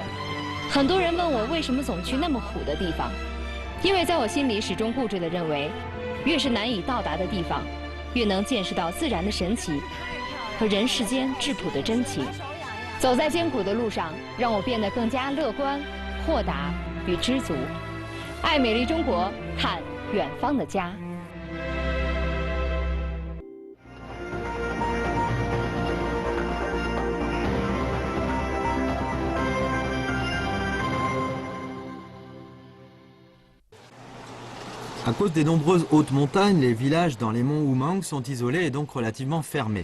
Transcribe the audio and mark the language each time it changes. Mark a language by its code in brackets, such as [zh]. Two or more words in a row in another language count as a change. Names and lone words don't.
[zh] 很多人问我为什么总去那么苦的地方，因为在我心里始终固执地认为，越是难以到达的地方，越能见识到自然的神奇和人世间质朴的真情。走在艰苦的路上，让我变得更加乐观、豁达与知足。爱美丽中国，看远方的家。 [fr] À cause des nombreuses hautes montagnes, les villages dans les monts Oumang sont isolés et donc relativement fermés.